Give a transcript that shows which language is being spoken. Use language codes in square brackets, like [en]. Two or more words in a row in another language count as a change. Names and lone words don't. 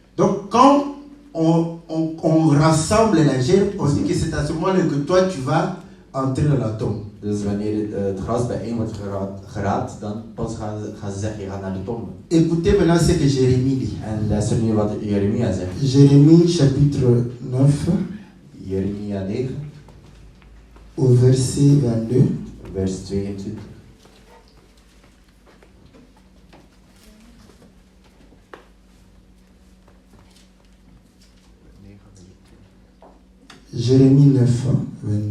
[fr] Donc quand on rassemble la gerbe, on dit que c'est à ce moment-là que toi tu vas entrer dans la tombe. [nl] Dus wanneer het gras bijeen wordt geraapt, dan pas gaan ze zeggen, je gaat naar de tombe. [fr] Écoutez maintenant ce que Jérémie dit. [nl] En luister nu wat Jeremia zegt. [fr] Jérémie chapitre 9, [nl] Jeremia 9, [fr] au verset 22. [nl] vers 22. [fr] Jérémie 9, 22.